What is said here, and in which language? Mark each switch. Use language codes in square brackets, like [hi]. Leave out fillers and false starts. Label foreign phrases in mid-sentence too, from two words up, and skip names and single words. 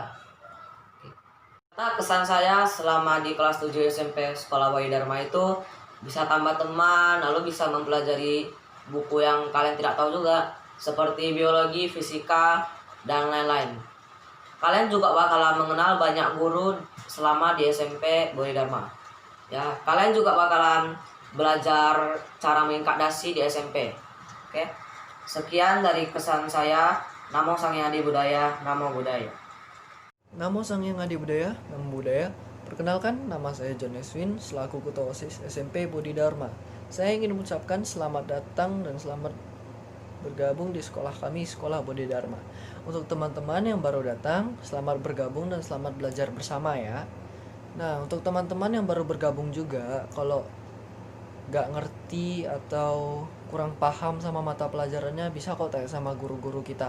[id] Kesan saya selama di kelas 7 SMP sekolah Bodhidharma itu bisa tambah teman, lalu bisa mempelajari buku yang kalian tidak tahu juga, seperti biologi, fisika, dan lain-lain. Kalian juga bakalan mengenal banyak guru selama di SMP Bodhidharma. Ya, kalian juga bakalan belajar cara mengingkadasi di SMP. Oke. Sekian dari kesan saya. [pi] Namo Sangyang Adi Budaya, Namo Buddhaya. Namo Sangyang Adi Budaya, Namo Buddhaya. [id] Perkenalkan, nama saya John Eswin, selaku Ketua OSIS SMP Bodhidharma. Saya ingin mengucapkan selamat datang dan selamat bergabung di sekolah kami, Sekolah Bodhidharma. Untuk teman-teman yang baru datang, selamat bergabung dan selamat belajar bersama ya. Nah, untuk teman-teman yang baru bergabung juga, kalau gak ngerti atau kurang paham sama mata pelajarannya, bisa kok tanya sama guru-guru kita.